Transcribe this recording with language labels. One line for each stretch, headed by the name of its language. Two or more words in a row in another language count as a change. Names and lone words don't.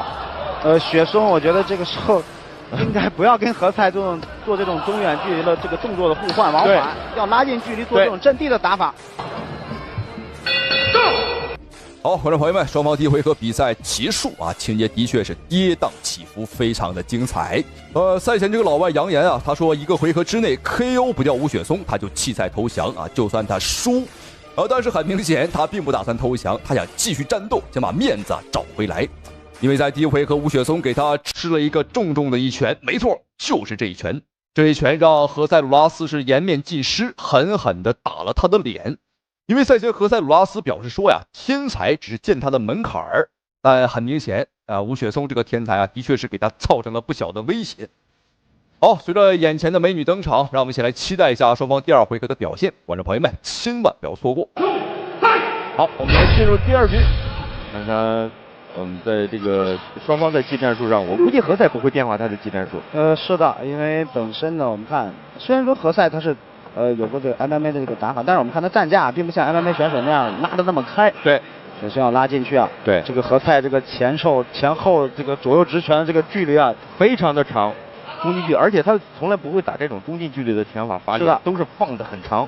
Chinese: 雪松我覺得這個時候應該不要跟何塞做這種中遠距離的這個動作的互換往返，要拉近距離做這種陣地的打法。好，觀眾朋友們，雙方第一回合比賽結束啊，情節的確是跌宕起伏，非常的精彩。賽前這個老外揚言啊，他說一個回合之內 KO 不掉吳雪松，他就棄賽投降啊，就算他輸。但是很明顯，他並不打算投降，他想繼續戰鬥，想把面子找回來。因為在第一回合，吳雪松給他吃了一個重重的一拳，沒錯，就是這一拳。這一拳讓何塞·魯拉斯是顏面盡失，狠狠地打了他的臉。因為賽前何塞·魯拉斯表示說呀，天才只是踐他的門檻兒，但很明顯吳雪松這個天才的確是給他造成了不小的威脅。好，隨着眼前的美女登場，讓我們一起來期待一下雙方第2回合的表現。觀眾朋友們，千萬不要錯過。好，我們來進入第2局，看看我們在這個雙方在技戰術上，我估計何塞不會變化他的技戰術。是的，因為本身呢，我們看雖然說何塞他是有过这个 MMA 的这个打法，但是我们看他站架并不像 MMA 选手那样拉得那么开。对，首先要拉进去啊。对，这个何塞这个前后这个左右直拳的这个距离啊，非常的长，中近距，而且他从来不会打这种中近距离的拳法，发力都是放得很长。